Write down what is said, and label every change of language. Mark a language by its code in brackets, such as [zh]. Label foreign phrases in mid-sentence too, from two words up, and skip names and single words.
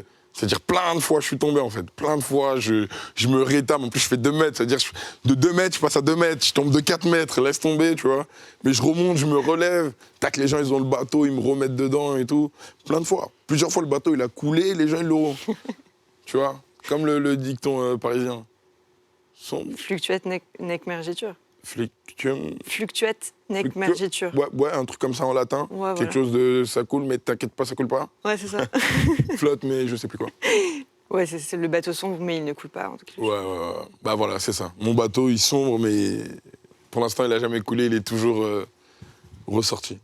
[fr] C'est-à-dire, plein de fois, je suis tombé, en fait. Plein de fois, je me rétame. En plus, je fais 2 mètres. C'est-à-dire, de 2 mètres, je passe à 2 mètres. Je tombe de 4 mètres, laisse tomber, tu vois. Mais je remonte, je me relève. Tac, les gens, ils ont le bateau, ils me remettent dedans et tout. Plein de fois. Plusieurs fois, le bateau, il a coulé, les gens, ils l'auront. Tu vois, comme le dicton parisien. [la] Fluctuate nec mergitur. Fluctuate nec Fluctu- mergitur. [fr] Ouais, un truc comme ça en latin. Ouais, Quelque chose de ça coule, mais t'inquiète pas, ça coule pas. Ouais, c'est ça. Flotte, mais je sais plus quoi. Ouais, c'est le bateau sombre, mais il ne coule pas, en tout cas. Ouais. Bah voilà, c'est ça. Mon bateau, il sombre, mais pour l'instant, il a jamais coulé, il est toujours ressorti.